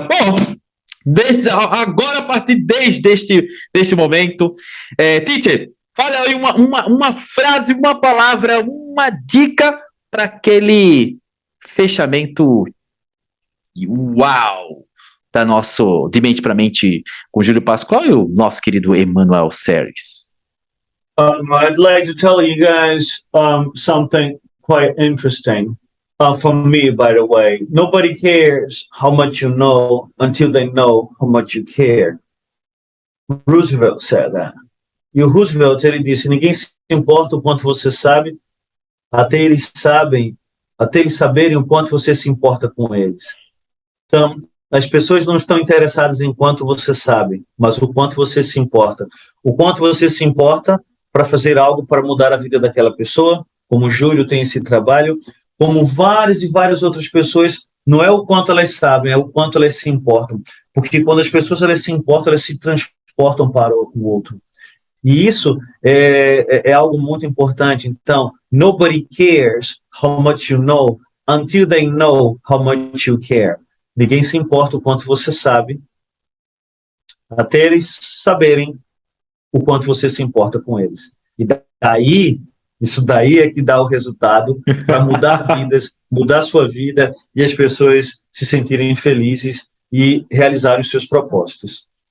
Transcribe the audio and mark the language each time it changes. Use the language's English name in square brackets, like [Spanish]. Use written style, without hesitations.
[Portuguese] Bom, agora, a partir deste momento, teacher, fala aí uma frase, uma palavra, uma dica para aquele fechamento uau da nosso De Mente para Mente com Júlio Pascoal e o nosso querido Emanuel Ceres. [English] I'd like to tell you guys something quite interesting. For me, by the way, nobody cares how much you know until they know how much you care. Roosevelt said that. [Portuguese] E o Roosevelt, ele disse, ninguém se importa o quanto você sabe, até eles saberem o quanto você se importa com eles. Então, as pessoas não estão interessadas em quanto você sabe, mas o quanto você se importa. O quanto você se importa para fazer algo para mudar a vida daquela pessoa, como o Júlio tem esse trabalho, como várias e várias outras pessoas, não é o quanto elas sabem, é o quanto elas se importam. Porque quando as pessoas elas se importam, elas se transportam para o outro. E isso é algo muito importante. Então, [English] nobody cares how much you know until they know how much you care. [Portuguese] Ninguém se importa o quanto você sabe, até eles saberem o quanto você se importa com eles. E daí, isso daí é que dá o resultado para mudar vidas, mudar sua vida e as pessoas se sentirem felizes e realizarem os seus propósitos.